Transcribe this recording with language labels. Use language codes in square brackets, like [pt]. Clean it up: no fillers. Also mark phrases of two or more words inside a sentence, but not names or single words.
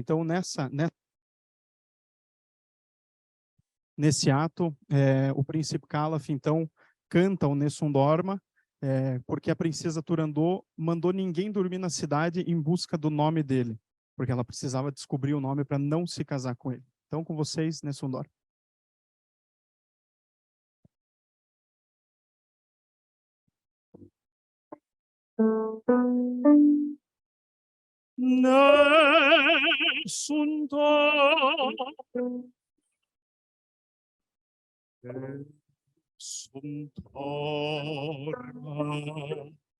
[pt] Então, nesse ato, o príncipe Calaf, então, canta o Nessun Dorma, porque a princesa Turandot mandou ninguém dormir na cidade em busca do nome dele, porque ela precisava descobrir o nome para não se casar com ele. Então, com vocês, Nessun Dorma. [it] Nessun dorma, nessun dorma.